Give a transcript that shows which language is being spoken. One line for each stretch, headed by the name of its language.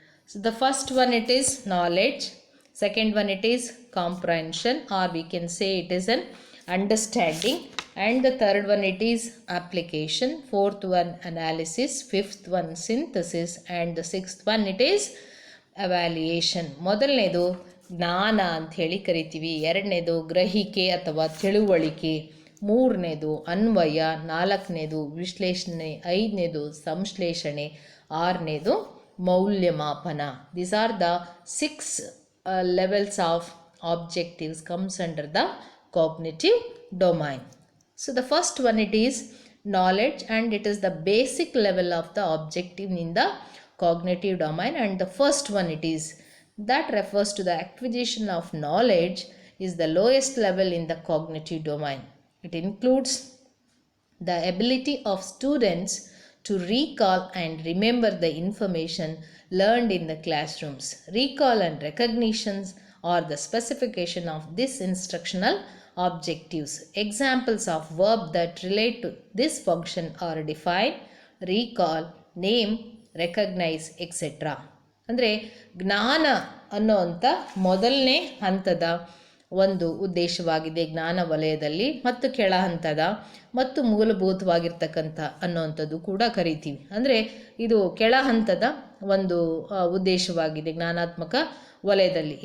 English: So the first one, it is knowledge. Second one, it is comprehension, or we can say it is an understanding. And the third one, it is application. Fourth one, analysis. Fifth one, synthesis. And the sixth one, it is evaluation.
Kannada: ಮೊದಲನೇದು ಜ್ಞಾನ ಅಂಥೇಳಿ ಕರಿತೀವಿ. ಎರಡನೇದು ಗ್ರಹಿಕೆ ಅಥವಾ ತಿಳುವಳಿಕೆ. ಮೂರನೇದು ಅನ್ವಯ, ನಾಲ್ಕನೇದು ವಿಶ್ಲೇಷಣೆ, ಐದನೇದು ಸಂಶ್ಲೇಷಣೆ, ಆರನೇದು ಮೌಲ್ಯಮಾಪನ.
English: These are the 6 levels of objectives comes under the cognitive domain. So the first one, it is knowledge, and it is the basic level of the objective in the cognitive domain. And the first one, it is that refers to the acquisition of knowledge, is the lowest level in the cognitive domain. It includes the ability of students to recall and remember the information learned in the classrooms. Recall and recognitions are the specification of this instructional objectives. Examples of verb that relate to this function are define, recall, name, recognize, etc.
Kannada: ಅಂದರೆ ಜ್ಞಾನ ಅನ್ನೋವಂಥ ಮೊದಲನೇ ಹಂತದ ಒಂದು ಉದ್ದೇಶವಾಗಿದೆ ಜ್ಞಾನ ವಲಯದಲ್ಲಿ, ಮತ್ತು ಕೆಳ ಹಂತದ ಮತ್ತು ಮೂಲಭೂತವಾಗಿರ್ತಕ್ಕಂಥ ಅನ್ನೋವಂಥದ್ದು ಕೂಡ ಕರಿತೀವಿ. ಅಂದರೆ ಇದು ಕೆಳ ಹಂತದ ಒಂದು ಉದ್ದೇಶವಾಗಿದೆ ಜ್ಞಾನಾತ್ಮಕ ವಲಯದಲ್ಲಿ.